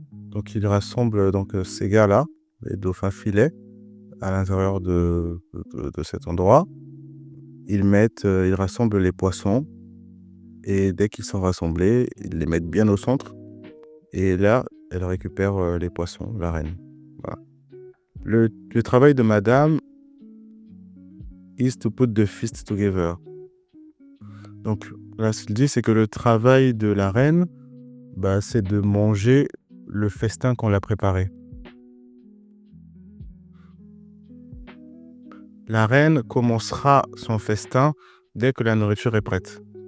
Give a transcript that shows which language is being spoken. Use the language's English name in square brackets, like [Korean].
[French] Donc ils rassemblent donc ces gars-là, les dauphins filets, à l'intérieur de cet endroit. Ils rassemblent les poissons et dès qu'ils sont rassemblés, ils les mettent bien au centre. Et là, elle récupère les poissons, la reine. Voilà. Le travail de Madame [English] is to put the feast together. [French] Donc là, ce qu'il dit, c'est que le travail de la reine, c'est de manger le festin qu'on l'a préparé. La reine commencera son festin dès que la nourriture est prête.